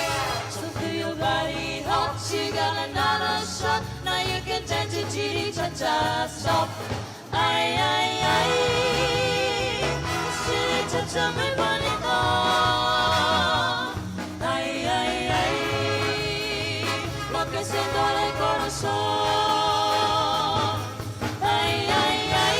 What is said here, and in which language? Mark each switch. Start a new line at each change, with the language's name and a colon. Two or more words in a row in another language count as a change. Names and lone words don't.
English: So feel your body hot. You got another shot. Now you can dance to chiri-cha-cha. Stop. Ay, ay, ay.
Spanish: Chiri-cha-cha, muy bonito. Ay, ay, ay. Lo que siento en el corazón. Ay, ay, ay.